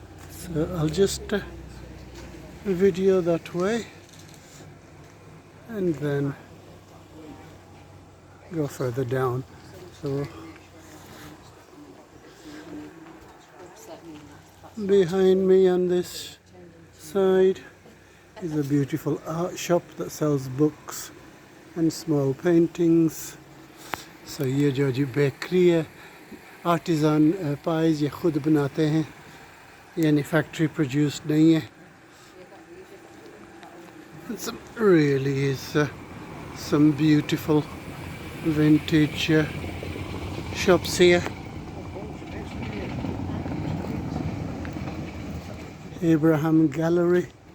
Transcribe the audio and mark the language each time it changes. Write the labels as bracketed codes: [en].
[en] So I'll just video that way and then go further down. So behind me on this side is a beautiful art shop that sells books and small paintings. [hi] So ये जो जी bakery है, आर्टिज़ान pies ये खुद बनाते हैं, यानी factory produced नहीं है. [en] Some really is some beautiful vintage shops here. Abraham Gallery.